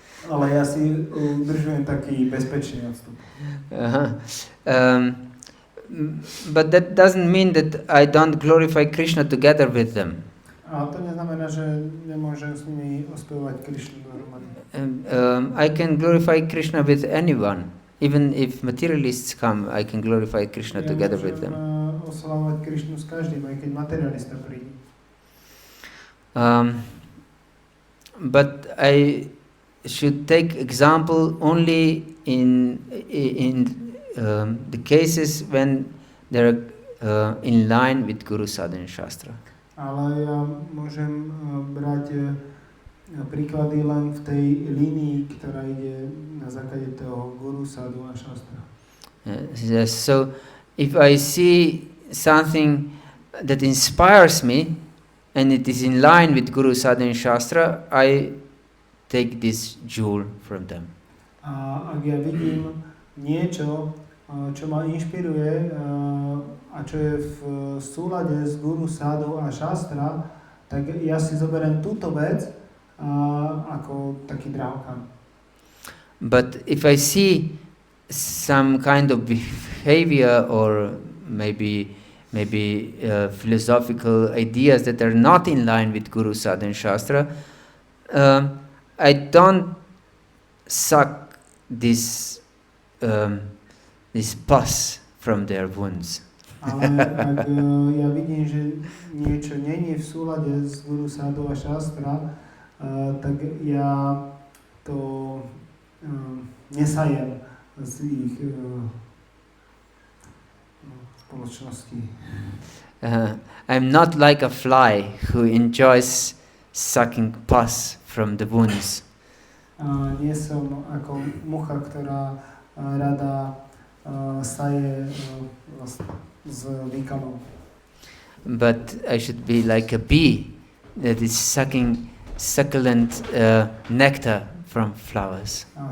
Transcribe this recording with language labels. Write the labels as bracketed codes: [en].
[sk] Ale ja si udržujem taký bezpečný odstup. Uh-huh. [en] But that doesn't mean that I don't glorify Krishna together with them. [sk] A to neznamená, že nemôžem s nimi ospevovať Krishnu dohromady. [en] I can glorify Krishna with anyone. Even if materialists come, I can glorify Krishna together with them. [sk] Oslavovať Krishnu s každým, aj keď materialista príde. [en] But I should take example only in the cases when they're in line with Guru Sadhana Shastra. [sk] Ale ja môžem brať príklady len v tej línii, ktorá ide na základe toho Guru Sadhana Shastra. [en] Yes, so if I see something that inspires me and it is in line with Guru Sadhana Shastra, I take this jewel from them. [sk] A ak ja vidím niečo, čo ma inšpiruje a čo je v súlade s Guru Sadhu a Shastra, tak ja si zoberiem túto vec ako taký drahokam. [en] But if I see some kind of behavior or maybe philosophical ideas that are not in line with Guru Sadhana Shastra, I don't suck this pus from their wounds. [sk] Ale ak ja vidím, že niečo není v súlade s Guru Sadhu a Shastra, tak ja to nesajem z ich spoločnosti. [en] I'm not like a fly who enjoys sucking pus from the wounds. [sk] Nie som ako mucha, ktorá rada saje z výkalov. [en] But I should be like a bee that is sucking succulent nectar from flowers.